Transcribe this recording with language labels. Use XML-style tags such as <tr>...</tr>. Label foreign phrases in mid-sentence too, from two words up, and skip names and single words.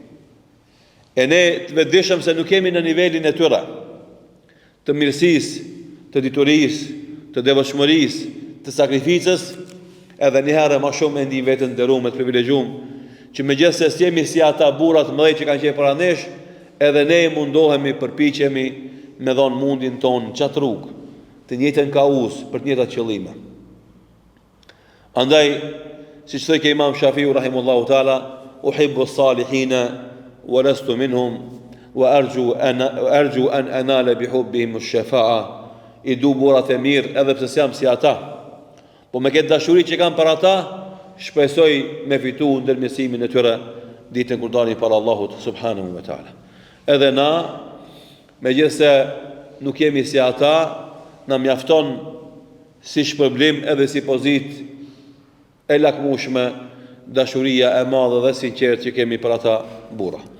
<sq>E ne të vetëdijshëm se nuk kemi në nivelin e tyre të mirësisë, të diturisë, të devotshmërisë, të sakrificës, edhe një herë më shumë e ndijmë veten nderuar të privilegjuar, që megjithëse jemi si ata burra të mëdhenj që kanë qenë para nesh, edhe ne mundohemi, përpiqemi me dhon mundin ton në çat rrugë, të njëjtën kauz për të njëjtat qëllime. Andaj, siç thoi Imam Shafiu</sq> <ar>رحمه الله تعالى, أحب الصالحين ولست منهم وأرجو أن أنال بحبهم الشفاعة.</ar> <sq>I du burrat e mirë edhe pse jam si ata, po me këtë dashuri që kam për ata, shpresoj me fitu ndërmjesimin e tyre ditën kur dalin para Allahut</sq> <ar>سبحانه وتعالى.</ar> <sq>Edhe na, megjithëse nuk jemi si ata, na mjafton si shpërblim edhe si pozitë e lakmueshme dashuria e madhe dhe sinqert që kemi për ata burra.</sq>